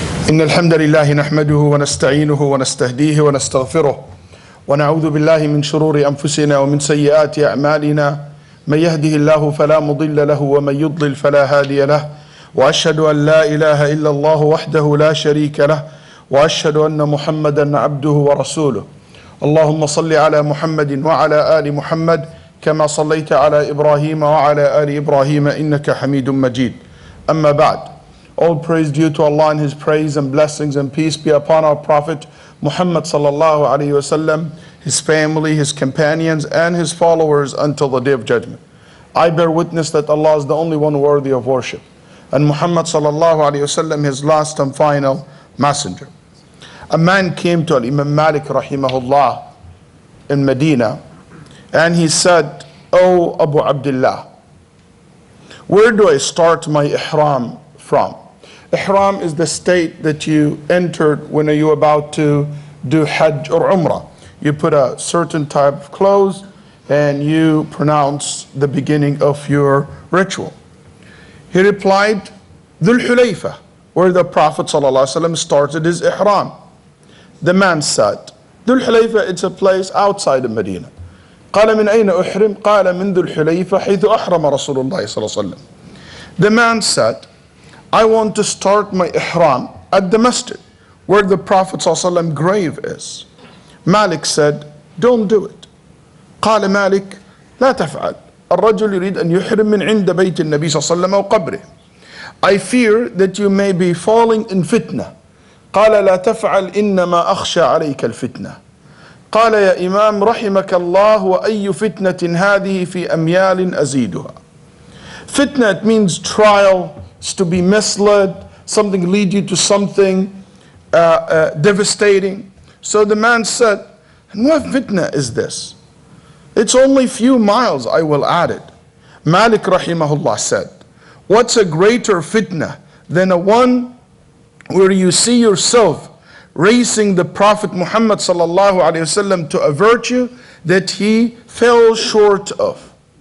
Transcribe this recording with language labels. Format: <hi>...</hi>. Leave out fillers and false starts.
<ar>إن الحمد لله نحمده ونستعينه ونستهديه ونستغفره ونعوذ بالله من شرور أنفسنا ومن سيئات أعمالنا من يهده الله فلا مضل له ومن يضلل فلا هادي له وأشهد أن لا إله إلا الله وحده لا شريك له وأشهد أن محمدا عبده ورسوله اللهم صل على محمد وعلى آل محمد كما صليت على إبراهيم وعلى آل إبراهيم إنك حميد مجيد أما بعد.</ar> <en>All praise due to Allah and His praise and blessings and peace be upon our Prophet Muhammad sallallahu alaihi wasallam, his family, his companions and his followers until the day of judgment. I bear witness that Allah is the only one worthy of worship and Muhammad sallallahu alaihi wasallam his last and final messenger. A man came to Imam Malik rahimahullah in Medina and he said, "Oh Abu Abdullah, where do I start my ihram from?" Ihram is the state that you entered when you're about to do Hajj or Umrah. You put a certain type of clothes and you pronounce the beginning of your ritual. He replied, Dhul Hulayfa, where the Prophet ﷺ started his ihram. The man said, Dhul Hulayfa, it's a place outside of Medina.</en> <ar>قال من أين أحرم؟ قال من ذو الحليفة حيث أحرم رسول الله صلى الله عليه وسلم.</ar> <en>The man said, I want to start my ihram at the masjid where the Prophet ﷺ grave is. Malik said, don't do it.</en> <ar>قال مالك لا تفعل الرجل يريد أن يحرم من عند بيت النبي صلى الله عليه وسلم أو قبره.</ar> <en>I fear that you may be falling in fitna.</en> <ar>قال لا تفعل إنما أخشى عليك الفتنة. قال يا إمام رحمك الله وأي فتنة هذه في أميال أزيدها.</ar> <en>Fitna, it means trial. It's to be misled, something lead you to something devastating. So the man said, and what fitna is this? It's only few miles, I will add it. Malik rahimahullah said, what's a greater fitna than a one where you see yourself racing the Prophet Muhammad sallallahu alaihi wasallam to a virtue that he fell short of?</en>